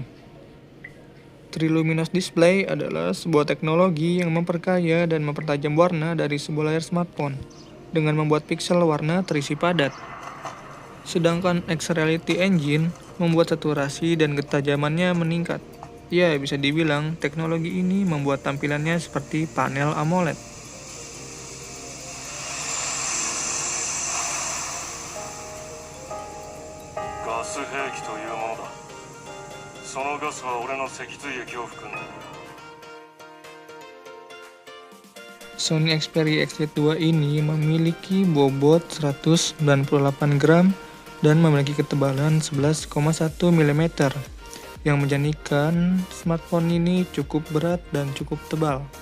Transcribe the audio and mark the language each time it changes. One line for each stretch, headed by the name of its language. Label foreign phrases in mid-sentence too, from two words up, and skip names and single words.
Indonesian: Triluminous Display adalah sebuah teknologi yang memperkaya dan mempertajam warna dari sebuah layar smartphone dengan membuat piksel warna terisi padat. Sedangkan X-Reality Engine membuat saturasi dan ketajamannya meningkat. Ya, bisa dibilang teknologi ini membuat tampilannya seperti panel AMOLED.
Japanese: ガス兵器というものだ。そのガスは俺の脊髄液を含んでいる。
Indonesian: Sony Xperia XZ2 ini memiliki bobot 198 gram dan memiliki ketebalan 11,1 mm yang menjadikan smartphone ini cukup berat dan cukup tebal.